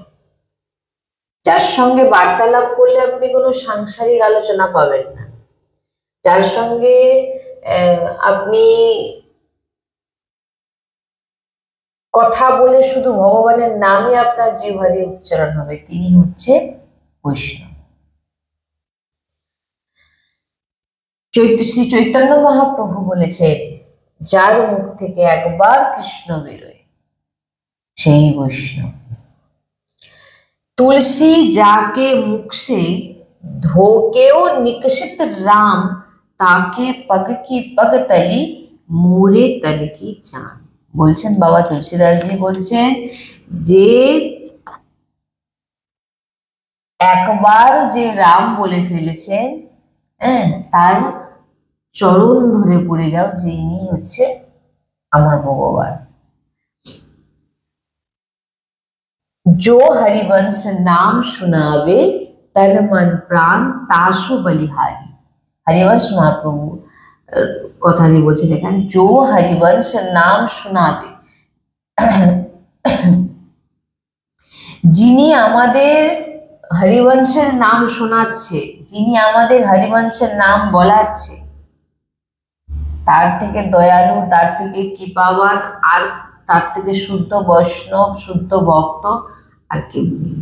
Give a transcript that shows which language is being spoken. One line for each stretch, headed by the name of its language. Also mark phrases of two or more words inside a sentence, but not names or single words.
Bangla: যার সঙ্গে বার্তালাপ করলে আপনি কোনো সাংসারিক আলোচনা পাবেন না, যার সঙ্গে আপনি কথা বলে শুধু ভগবানের নামই আপনার জিহ্বা দিয়ে উচ্চারণ হবে, তিনি হচ্ছে বৈষ্ণব। শ্রী চৈতন্য মহাপ্রভু বলেছেন যার মুখ থেকে একবার কৃষ্ণ বেরোয় সেই বৈষ্ণব।
Hindi: तुलसी जाके मुख से धोकेओ निकषित राम, ताके पग की पग तली मोरे तन की चान।
Bangla: বলছেন বাবা তুলসীদাসজি বলছেন যে একবার যে রাম বলে ফেলেছেন, তার চরণ ধরে পড়ে যাও যে ইনি হচ্ছে আমার ভগবান।
Hindi: जो हरिवंश नाम सुनावे तन मन प्राण तासु बलिहारी।
Bangla: हरिवंश महाप्रभु কথাটি বলছেন এখানে,
Hindi: जो हरिवंश नाम सुनावे,
Bangla: যিনি আমাদের হরিবংশের নাম শোনাচ্ছে, যিনি আমাদের হরিবংশের নাম বলাচ্ছে, তার থেকে দয়ালু, তার থেকে কৃপাবান, আর তার থেকে শুদ্ধ বৈষ্ণব, শুদ্ধ ভক্ত আর কেউ নেই।